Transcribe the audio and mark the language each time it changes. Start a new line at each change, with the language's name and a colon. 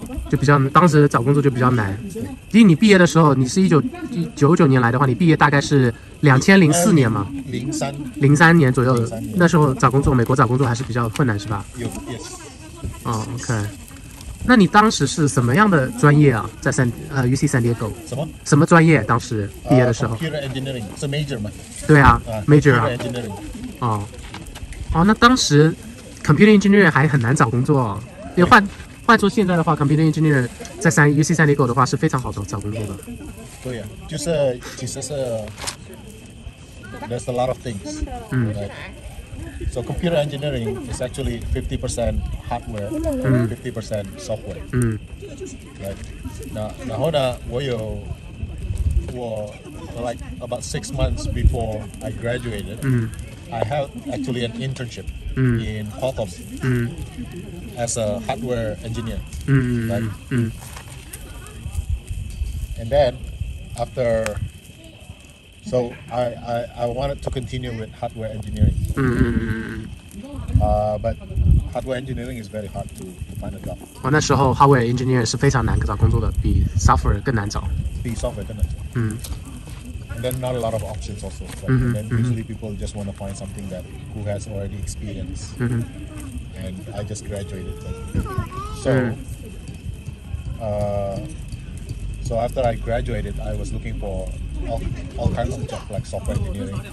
Chinese: 就比较当时找工作就比较难。因为你毕业的时候，你是1999年来的话，你毕业大概是2004年嘛，03年左右。那时候找工作，美国找工作还是比较困难，是吧？有 yes。哦 ，OK。那你当时是什么样的专业啊？在UC San Diego 什么专业？当时毕业的时候？Computer engineering 是 major 吗？对啊，major 啊。
English: engineering。
Chinese: 哦，那当时 computer engineering 还很难找工作哦。因为换说现在的话 ，computer engineer 在UC San Diego 的话是非常好找工作的。对呀，就是其实是
English: there's a lot of things。 Right? So computer engineering is actually 50% hardware, 50% software. Right?
Chinese: 然后呢，我
English: like about 6 months before I graduated, I had actually an internship in Qualcomm as a hardware engineer. Right? And then after, so I wanted to continue with hardware engineering. But hardware engineering is very hard to find a job.
Chinese: 那时候 hardware engineer 是非常难找工作的，比 software 更难找。比 software 更难找。
English: And then not a lot of options also. Right? And then usually people just want to find something that who has already experience. And I just graduated. So after I graduated, I was looking for all kinds of jobs like software engineering.